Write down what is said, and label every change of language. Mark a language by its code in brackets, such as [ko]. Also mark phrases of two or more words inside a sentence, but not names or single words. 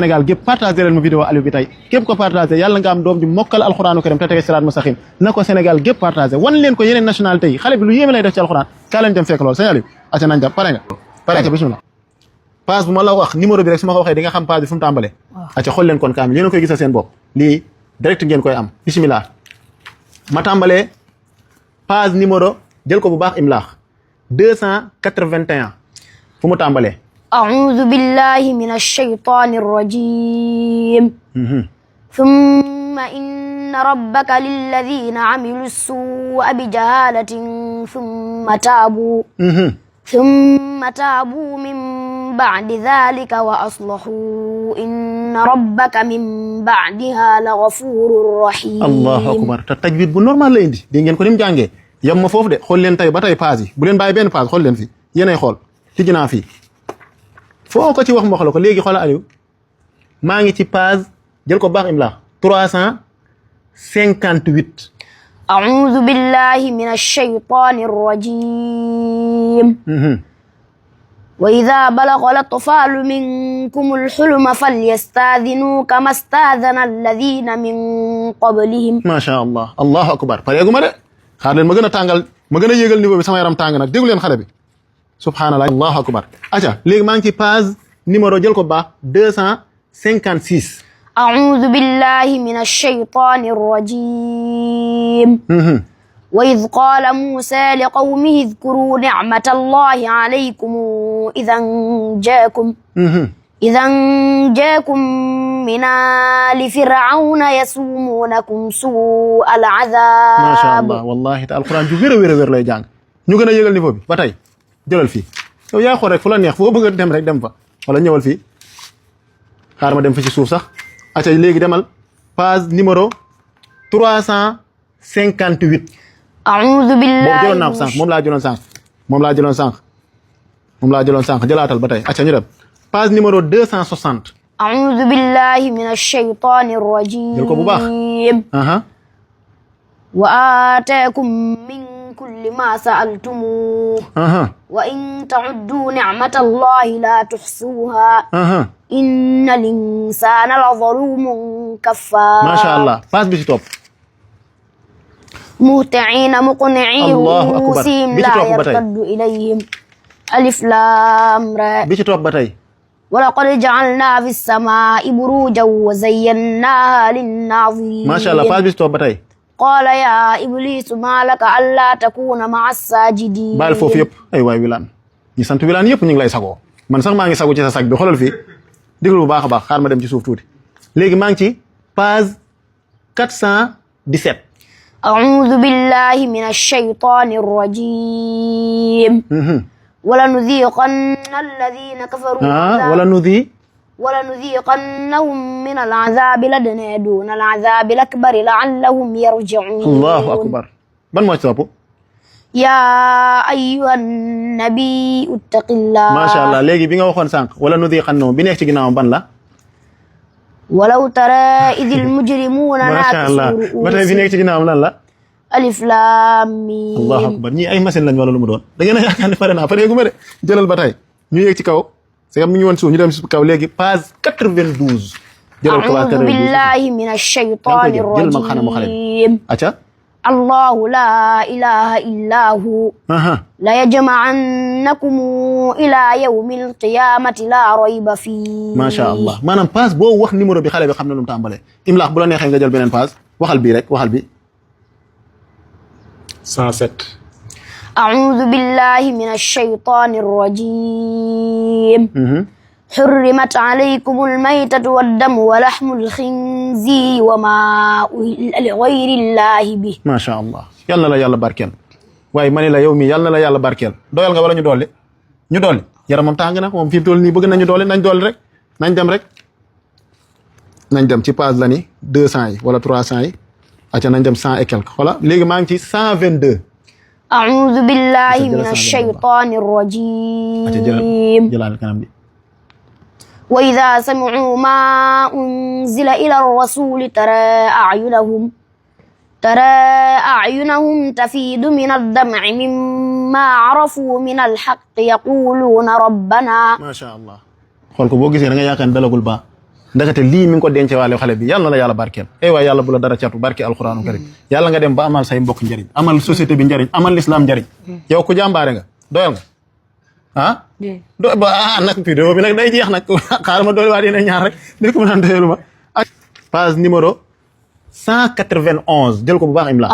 [wo] Sénégal gépp partagé leen ma vidéo Aliou bi tey képp ko partagé yàlla nga am doom ji mokkal [ar] القرآن الكريم [wo] te tege [ar] صراط مستقيم [wo] na ko Sénégal gépp partagé wan leen ko yeneen nationalité yi xale bi lu yéeme lay def ci alxuraan kaay leen dem fekk lool sëñ Aliou aca nañ dem pare nga bismillah page bu ma la wax numéro bi rek su ma ko waxee di nga xam page bi fu mu tàmbalee aca xool leen kon kaamil yéen a koy gisal seen bopp lii direct ngeen koy am bismillah ma tàmbalee page numéro jël ko bu baax imlaax 281 fu mu tàmbalee [ar] أعوذ بالله من الشيطان الرجيم ثم إن ربك للذين عملوا السوء بجهالة ثم تابوا من بعد ذلك وأصلحوا إن ربك من بعدها لغفور رحيم الله أكبر [wo] te tajwid bu normal la indi dégg ngeen ko ni mu jàngee yam ma foofu de xool leen tey ba tey page yi bu leen bàyyi benn page xool leen fi yéenay xool tijji naa fii foo ko ci wax ma wax la ko léegi xoolal Aliou maa ngi ci page jël ko baax imla 358 [ar] أعوذ بالله من الشيطان الرجيم وإذا بلغ الأطفال منكم الحلم فليستأذنوا كما استأذن الذين من قبلهم ما شاء الله الله أكبر [wo] pareegu ma de xaar leen ma gën a tàngal ma gën a yéegal niveau bi sama yaram tàng nag déglu leen xale bi [ar] سبحان الله الله أكبر [wo] aca léegi maa ngi ci page numéro jël ko baax 256 [ar] أعوذ بالله من الشيطان الرجيم وإذ قال موسى لقومه اذكروا نعمة الله عليكم إذا جاكم من آل فرعون يسومونكم سوء العذاب ما شاء الله والله [wo] te alquran ju wér lay jàng ñu gën a yéegal niveau bi ba tey jëlal fii yow yaa xool rek fu la neex foo bëgg a dem rek dem fa wala ñëwal fii xaar ma dem fa ci suuf sax aca léegi demal page numéro 358 [ar] أعوذ بالله [wo] boobu jëloon naa ko sànq moom laa jëloon sànq jëlaatal ba tey aca ñu dem page numéro 260 [ar] أعوذ بالله من الشيطان الرجيم [wo] jël ko bu baax [ar] وآتاكم من كل ما سألتموه وإن تعدوا نعمة الله لا تحصوها إن الإنسان لظلوم كفار ما شاء الله [wo] page bi ci topp [ar] مهطعين مقنعي رؤوسهم لا يرتد إليهم ألف لام را [wo] bi ci topp ba tey [ar] ولقد جعلنا في السماء بروجا وزيناها للناظرين ما شاء الله [wo] page bi ci topp ba tey [ar] قال يا إبليس ما لك ألا تكون مع الساجدين [wo] baal foofu yëpp ay waay Wilane ñi sant Wilane yëpp ñu ngi lay sagoo man sax maa ngi sago ci sa sag bi xoolal fii déglu bu baax a baax xaar ma dem ci suuf tuuti léegi maa ngi ci page 417 [ar] أعوذ بالله من الشيطان الرجيم ولنذيقن الذين كفروا ولنذيقنهم من العذاب الأدنى دون العذاب الأكبر لعلهم يرجعون الله أكبر [wo] ban moo ci topp [ar] يا أيها النبي اتق الله ما شاء الله [wo] léegi bi nga waxoon sànq ولنذيقنهم bi nekk ci ginnaawam ban la [ar] ولو ترى إذ المجرمون ناكسوا رؤوسهم [wo] ba tey bi nekk ci ginnaawam lan la [ar] ألف لام ميم الله أكبر [wo] ñii ay machine lañ wala lu mu doon da ngeen a yaakaar ne pare naa pareegu ma de jëlal ba tey ñu yéeg ci kaw [fr] c'est que [wo] mi ngi woon suuf ñu dem ci kaw léegi page 92 jëlal ko [ar] أعوذ بالله من الشيطان الرجيم [wo] aca [ar] الله لا إله إلا هو ليجمعنكم إلى يوم القيامة لا ريب فيه ما شاء الله [wo] maanaam page boo wax numéro bi xale bi xam na lu mu tàmbalee imlaax bu la neexee nga jël beneen page waxal bii rek waxal bi 107 [ar] أعوذ بالله من الشيطان الرجيم حرمت عليكم الميتة والدم ولحم الخنزير وما أهل لغير الله به ما شاء الله [wo] yal na la yàlla barkeel waaye ma ne la yow mi yal na la yàlla barkeel doyal nga wala ñu dolli yaramam tàng na moom fi mu toll nii bëgg nañu dolli nañ dolli rek nañ dem ci page la ni 200 yi wala 300 yi acca nañ dem 100 [fr] et quelque [wo] xola léegi maa ngi ci 122 [ar] أعوذ بالله جلس من على الشيطان [wo] acca [ar] الرجيم [wo] jëlaal kanam bi [ar] وإذا سمعوا ما أنزل إلى الرسول ترى أعينهم تفيض من الدمع مما عرفوا من الحق يقولون ربنا ما شاء الله [wo] xool ko boo gisee da nga yaakaar dalagul ba ndakate lii mi ngi ko denc waale xale bi yàlla na la yàlla barkeel ay waay yàlla bu la dara catu barke [ar] القرآن الكريم [wo] yàlla nga dem ba amal say mbokk njariñ amal société bi njariñ amal l'islam njariñ yow ku jàmbaare nga doyal nga ah do ba nag vidéo bi nag day jeex nag xaaral ma doole waa dina ñaar rek di ko mën a doyalu ma page numéro 191 jël ko bu baax imla